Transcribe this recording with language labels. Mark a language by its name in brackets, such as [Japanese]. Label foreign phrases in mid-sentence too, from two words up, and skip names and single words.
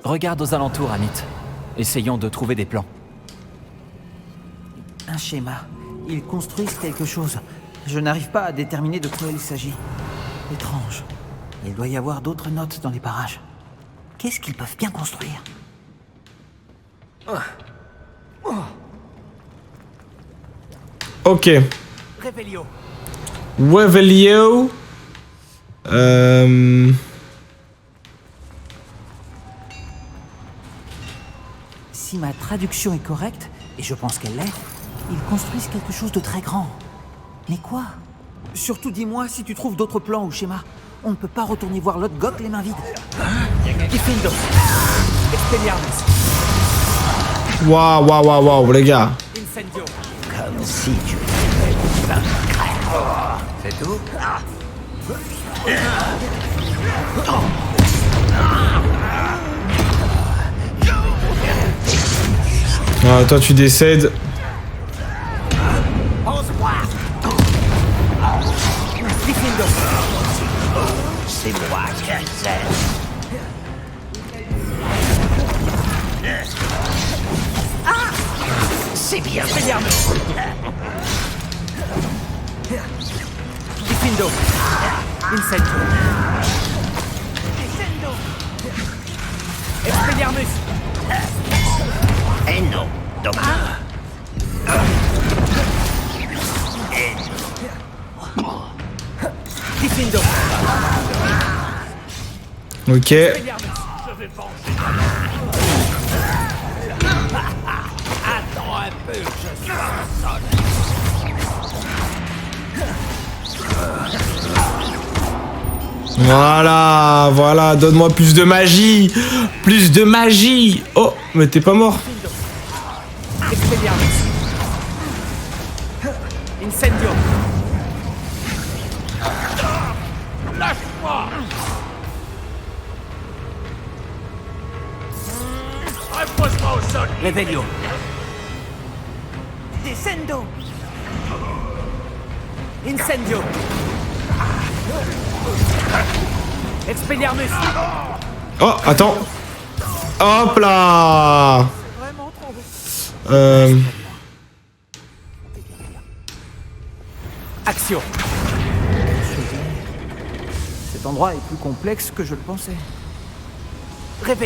[French] Regarde aux alentours, Anit. Essayons de trouver des plans. Un schéma. Ils construisent quelque chose. Je n'arrive pas à déterminer de quoi il s'agit. Étrange. Il doit y avoir d'autres notes dans les parages. Qu'est-ce qu'ils peuvent bien construire? Ok. Revelio. Revelio. Si ma traduction est correcte, et je pense qu'elle l'est, ils construisent quelque chose de très grand. Mais quoi? Surtout dis-moi si tu trouves d'autres plans ou schémas. On ne peut pas retourner voir l'autre Gok les mains vides. Diffindo. Expelliarmus. Waouh, les gars. Incendio. Comme si tu étais vaincre. C'est tout? Ah, toi tu décèdes. Diffindo. C'est moi qui sais. C'est bien. Expelliarmus. Diffindo. Incendio. Expelliarmus. Et non. Dommage. Diffindo. Ok. Expelliarmus. Attends un peu, je suis en sol. Voilà, donne-moi plus de magie. Plus de magie. Oh, mais t'es pas mort. Expelliarmus. Incendio. Lâche-moi. Repose-moi au sol. Revelio. Descendo. Incendio. Expelliarmus. Oh, attends. Hop là. Action. Cet endroit est plus complexe que je le pensais.